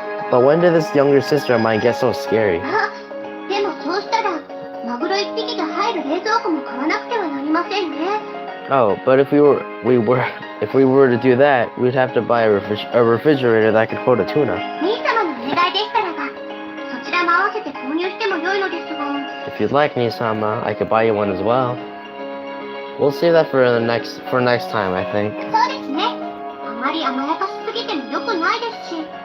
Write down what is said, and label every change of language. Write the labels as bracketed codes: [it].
[en] But when did this younger sister of mine get so scary? [ja] あ、でもそうしたら、マグロ一匹が入る冷蔵庫も買わなくてはなりませんね。 [en] Oh, but if we were to do that, we'd have to buy a refrigerator that could hold a tuna. [ja] 兄様のお願いでしたらば、そちらも合わせて購入しても良いのですが。 [en] If you'd like, Nisama, I could buy you one as well. We'll save that for next time, I think. [ja] そうですね。あまり甘やかしすぎても良くないですし。